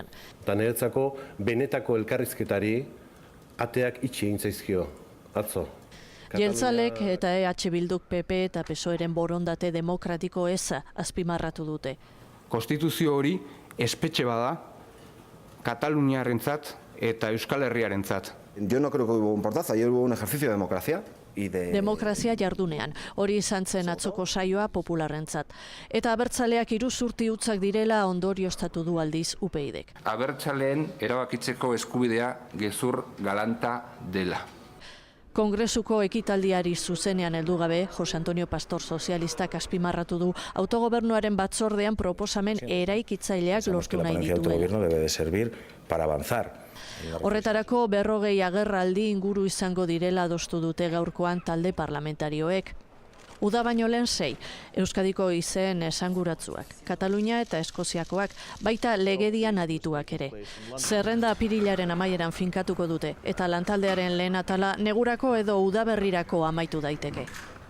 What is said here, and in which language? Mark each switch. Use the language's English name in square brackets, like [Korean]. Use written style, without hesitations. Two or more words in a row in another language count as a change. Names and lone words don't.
[Basque] Eta niretzako benetako elkarrizketari ateak itxi egin zaizkio, atzo. Jeltzalek eta EH Bilduk PP eta PSOEren borondate demokratiko eza azpimarratu dute. Konstituzio hori espetxe bada Kataluniarrentzat eta Euskal Herriarentzat. [Spanish] Yo no creo que hubo un portazo, ayer hubo un ejercicio de democracia. [Basque] Demokrazia jardunean, hori izan zen atzoko saioa popularrentzat. Eta abertzaleak iruzurti hutzak direla ondorioztatu du aldiz UPyDek. Abertzaleen erabakitzeko eskubidea gezur galanta dela. Kongresuko ekitaldiari zuzenean heldu gabe, Jose Antonio Pastor sozialistak azpimarratu du autogobernuaren batzordean proposamen eraikitzaileak lortu nahi dituela. [Spanish] El autogobierno debe de servir para avanzar. [Basque] Horretarako 40 agerraldi inguru izango direla adostu dute gaurkoan talde parlamentarioek. Uda baino lehen 6, Euskadiko izen esanguratsuak, Katalunia eta Eskoziakoak, baita legedian adituak ere. Zerrenda apirilaren amaieran finkatuko dute, eta lantaldearen lehen atala negurako edo udaberrirako amaitu daiteke.